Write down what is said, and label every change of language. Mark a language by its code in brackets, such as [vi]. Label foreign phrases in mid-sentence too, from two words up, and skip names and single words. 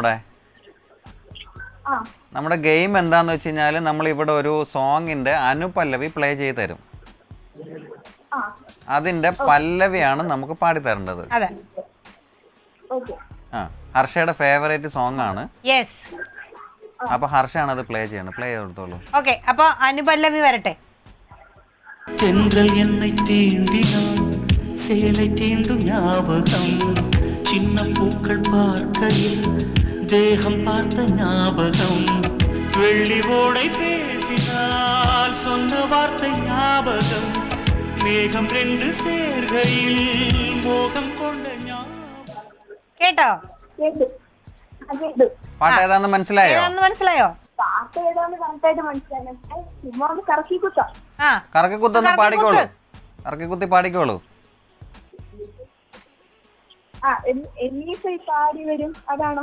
[ml] നമ്മുടെ ഗെയിം എന്താന്ന് വെച്ച് കഴിഞ്ഞാല് നമ്മൾ ഇവിടെ ഒരു സോങ്ങിന്റെ അനുപല്ലവി പ്ലേ ചെയ്ത് തരും. അതിന്റെ പല്ലവിയാണ് നമുക്ക് പാടി തരേണ്ടത്. ഹർഷയുടെ [en] favourite song [ml] ആണ്. അപ്പൊ ഹർഷയാണ് അത് പ്ലേ ചെയ്യണം. പ്ലേ ചെയ്തോളൂ. ഓക്കെ, അപ്പൊ അനുപല്ലവി വരട്ടെ. [ta] தென்றல் என்னை தீண்டினான் சேலை தீண்டும் ஞாபகம் சின்ன பூக்கள் பார்க்கையில் தேகம் பார்த்த ஞாபகம் வெள்ளி ஓடை பேசினால் சொன்ன வார்த்தை ஞாபகம் மேகம் ரெண்டு சேர்கையில் மோகம் கொண்ட ஞாபகம். [ml] കേട്ടോ? പാട്ട് ഏതാന്ന് മനസ്സിലായോ? പാട്ട് ഏതാന്ന് കറക്റ്റായിട്ട് മനസ്സിലായി. ചുമ്മാ ഒന്ന് കറക്കി കുത്താം. കറക്കി കുത്തൊന്ന് പാടിക്കോളൂ. കറക്കി കുത്തി പാടിക്കോളൂ. പാടി വരും. അതാണോ?